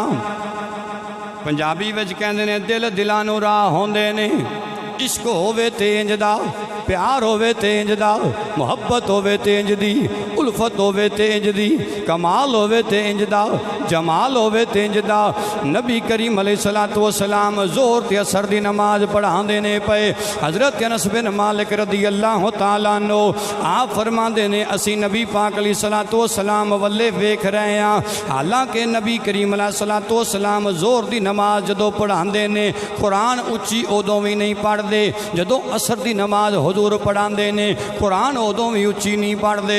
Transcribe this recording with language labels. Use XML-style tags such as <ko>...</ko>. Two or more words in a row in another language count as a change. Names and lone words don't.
<pa>پنجابی وچ کہندے نے دل دلاں نوں راہ ہوندے نے عشق ہووے تے انج دا پیار ہووے تے انج دا محبت ہووے تے انج دی الفت ہووے تے انج دی کمال ہووے تے انج دا جمال ہووے تے انج دا. نبی کریم</pa> <ar>عليه الصلاة والسلام</ar> <pa>ظہر تے عصر دی نماز پڑھاندے نے پے. حضرت انس بن مالک</pa> <ar>رضي الله تعالى عنه</ar> <pa>آپ فرماندے نے اسی نبی پاک</pa> <ar>عليه الصلاة والسلام</ar> <pa>ولّے ویکھ رہے ہیں. حالانکہ نبی کریم</pa> <ar>عليه الصلاة والسلام</ar> <pa>ظہر دی نماز جدوں پڑھاندے نے قرآن اچی اودوں بھی نہیں پڑھدے جدوں عصر دی نماز حضور پڑھاندے نے قرآن اودوں بھی اچی نہیں پڑھدے.</pa>